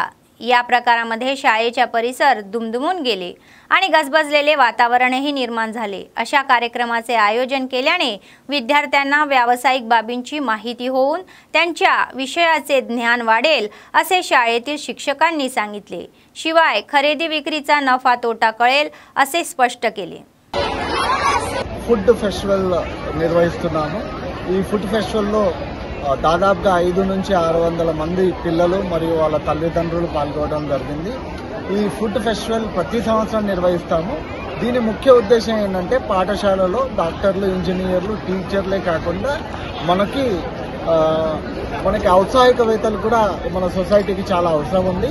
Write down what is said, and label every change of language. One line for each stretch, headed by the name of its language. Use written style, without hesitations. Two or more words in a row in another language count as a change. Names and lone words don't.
Marathi: या प्रकारामध्ये शाळेच्या परिसर दुमदुमून गेले आणि गजबजलेले वातावरणही निर्माण झाले. अशा कार्यक्रमाचे आयोजन केल्याने विद्यार्थ्यांना व्यावसायिक बाबींची माहिती होऊन त्यांच्या विषयाचे ज्ञान वाढेल असे शाळेतील शिक्षकांनी सांगितले. शिवाय खरेदी विक्रीचा नफा तोटा कळेल असे स्पष्ट केले.
Telugu: ఫుడ్ ఫెస్టివల్ నిర్వహిస్తున్నాము. ఈ ఫుడ్ ఫెస్టివల్లో దాదాపుగా 500 నుంచి 600 మంది పిల్లలు మరియు వాళ్ళ తల్లిదండ్రులు పాల్గొనడం జరిగింది. ఈ ఫుడ్ ఫెస్టివల్ ప్రతి సంవత్సరం నిర్వహిస్తాము. దీని ముఖ్య ఉద్దేశం ఏంటంటే పాఠశాలలో డాక్టర్లు, ఇంజనీర్లు, టీచర్లే కాకుండా మనకి ఔత్సాహికవేత్తలు కూడా మన సొసైటీకి చాలా అవసరం ఉంది.